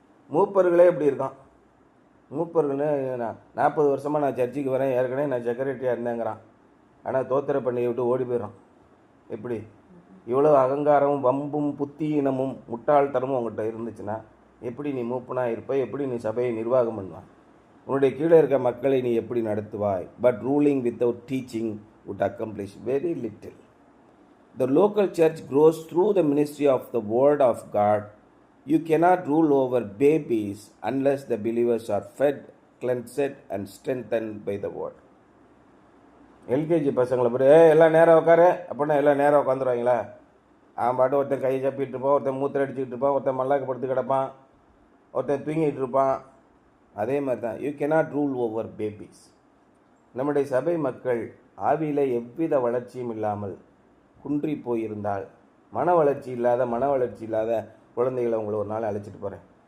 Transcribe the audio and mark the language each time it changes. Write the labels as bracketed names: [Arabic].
[Tamil] மூப்பர்களே எப்படி இருக்கான்? மூப்பர்கள்னு 40 வருஷமாக நான் சர்ச்சுக்கு வரேன், ஏற்கனவே நான் செக்ரட்டரியாக இருந்தேங்கிறான், ஆனால் தோத்திர பண்ணியை விட்டு ஓடி போயிடறான். எப்படி? இவ்வளோ அகங்காரமும் வம்பும் புத்தியினமும் முட்டாள்தனமும் உங்கள்கிட்ட இருந்துச்சுன்னா எப்படி நீ மூப்பனாக இருப்பாய்? எப்படி நீ சபையை நிர்வாகம் பண்ணுவாய்? உன்னுடைய கீழே இருக்க மக்களை நீ எப்படி நடத்துவாய்? [English] But ruling without teaching would accomplish very little. The local church grows through the ministry of the word of God. You cannot rule over babies unless the believers are fed, cleansed and strengthened by the word. [Tamil] LKG பசங்களை போய் எல்லாம் நேரம் உட்காரு அப்படின்னா எல்லாம் நேரம் உட்காந்துருவாங்களா? அவன் பாட்டு ஒருத்தன் கையை சப்பிட்டு இருப்பான், ஒருத்தன் மூத்திர அடிச்சுக்கிட்டு இருப்பான், ஒருத்தன் மல்லாக்கு படுத்து கிடப்பான், ஒருத்தன் தூங்கிட்டு இருப்பான். அதே மாதிரி தான் [English] You cannot rule over babies. [Tamil] நம்முடைய சபை மக்கள் ஆவியில் எவ்வித வளர்ச்சியும் இல்லாமல் குன்றி போயிருந்தால், மன வளர்ச்சி இல்லாத குழந்தைகளை உங்களை ஒரு நாள் அழைச்சிட்டு போகிறேன்.